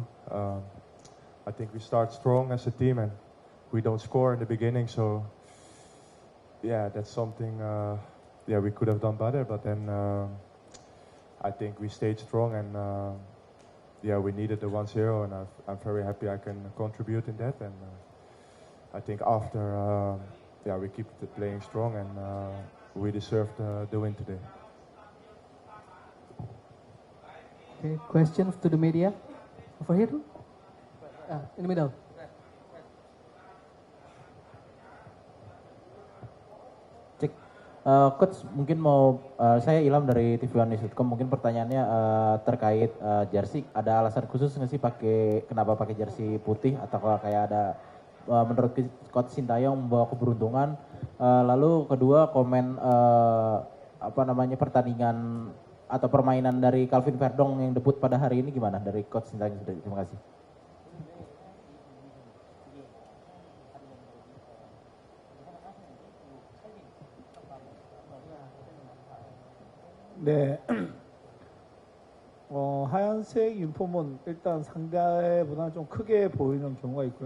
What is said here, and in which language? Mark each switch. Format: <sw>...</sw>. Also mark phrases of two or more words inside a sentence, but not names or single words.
<en>I think we start strong as a team and we don't score in the beginning, so yeah, that's something we could have done better, but then I think we stayed strong and we needed the 1-0 and I'm very happy I can contribute in that, and I think after we keep playing strong and we deserved the win today. Okay, questions to the media? Over here? In the middle.</en> <id>Cek, Coach mungkin saya Ilham dari TV1news.com, mungkin pertanyaannya terkait jersey, ada alasan khusus nggak sih kenapa pakai jersey putih, atau kalau kayak ada menurut Coach Shin Tae-yong membawa keberuntungan, lalu kedua komen pertandingan atau permainan dari Calvin Verdong yang debut pada hari ini gimana dari Coach Shin Tae-yong? Terima kasih.</id> <ko>네, 하얀색 유니폼은 일단 상대보다 좀 크게 보이는 경우가 있고요.</ko>